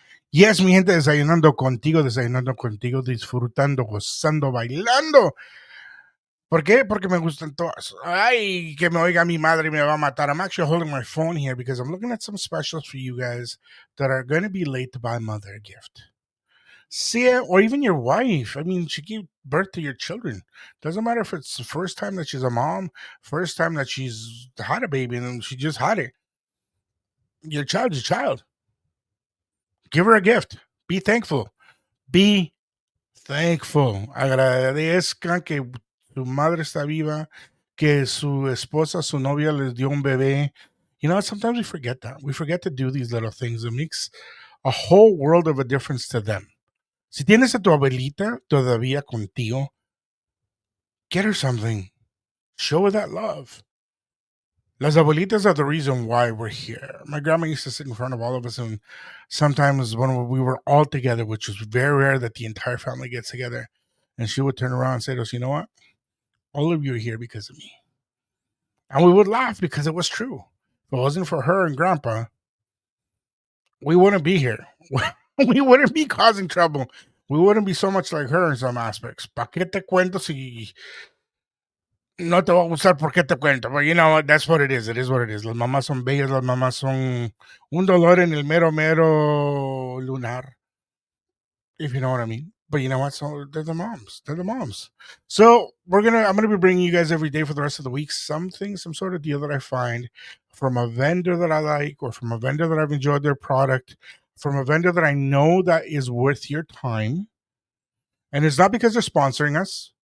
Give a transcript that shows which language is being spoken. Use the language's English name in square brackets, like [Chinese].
[Spanish] Yes, mi gente, desayunando contigo, disfrutando, gozando, bailando. ¿Por qué? Porque me gustan todas. Ay, que me oiga mi madre y me va a matar. [English] I'm actually holding my phone here because I'm looking at some specials for you guys that are going to be late to buy mother a gift. See it, or even your wife. I mean, she gave birth to your children. Doesn't matter if it's the first time that she's a mom, first time that she's had a baby, and she just had it. Your child is a child. Give her a gift. Be thankful. Be thankful. [Spanish] Agradezcan que su madre está viva, que su esposa, su novia les dio un bebé. [English] You know, sometimes we forget that. We forget to do these little things. It makes a whole world of a difference to them. [Spanish] Si tienes a tu abuelita todavía contigo, [English] get her something. Show her that love. [Spanish] Las abuelitas [English] are the reason why we're here. My grandma used to sit in front of all of us, and sometimes when we were all together, which was very rare that the entire family gets together, and she would turn around and say to us, you know what? All of you are here because of me. And we would laugh because it was true. If it wasn't for her and grandpa, we wouldn't be here. We wouldn't be causing trouble. We wouldn't be so much like her in some aspects. [Spanish] ¿Pa' qué te cuento si no te va a gustar? ¿Por qué te cuento? [English] But you know what? That's what it is. It is what it is. [Spanish] Las mamás son bellas. Las mamás son un dolor en el mero, mero lunar. [English] If you know what I mean. But you know what? So they're the moms. They're the moms. So I'm gonna be bringing you guys every day for the rest of the week some sort of deal that I find from a vendor that I like, or from a vendor that I've enjoyed their product, from a vendor that I know that is worth your time. And it's not because they're sponsoring us.